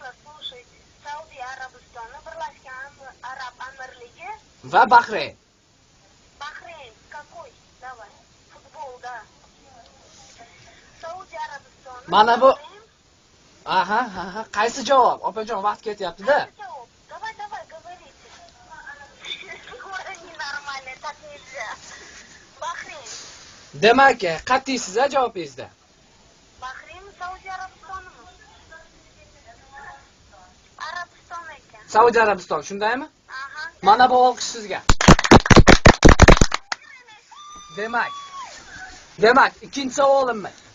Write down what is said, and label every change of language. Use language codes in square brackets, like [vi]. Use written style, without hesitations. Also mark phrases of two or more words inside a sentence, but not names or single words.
[uz] Saudiya Arabistoni, Birlashgan Arab Amirligi va Bahrayn. [ru] Bahrayn. Какой? Давай. Futbolda. [uz] Saudiya Arabistoni. Mana bu. Aha. Qaysi javob? Opajon, vaqt ketyapti-da. [ru] Давай, говорите. Скоро ненормально, так нельзя. [uz] Bahrayn. Demak, qat'iysiz javobingizda. Bahrayn, Saudiya Arabistonimi? Arabiston ekan. Saudiya Arabistoni, shundaymi? Aha. Mana bu olqish sizga. Demak, ikkinchi savolimiz.